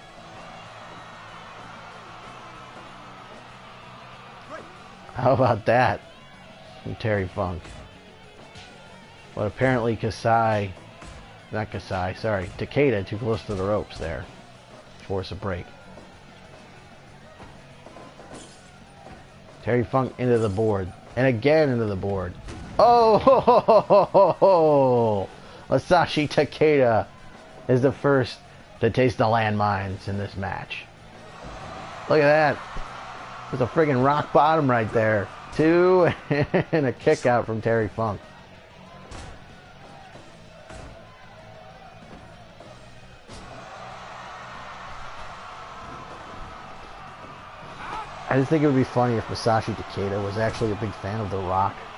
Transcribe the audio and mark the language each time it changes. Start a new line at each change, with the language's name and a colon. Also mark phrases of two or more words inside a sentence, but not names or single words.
English: How about that from Terry Funk? But apparently Takeda, too close to the ropes there. Force a break. Terry Funk into the board. And again into the board. Oh! Ho, ho, ho, ho, ho. Masashi Takeda is the first to taste the landmines in this match. Look at that. There's a friggin' rock bottom right there. 2 and a kick out from Terry Funk. I just think it would be funny if Masashi Takeda was actually a big fan of The Rock.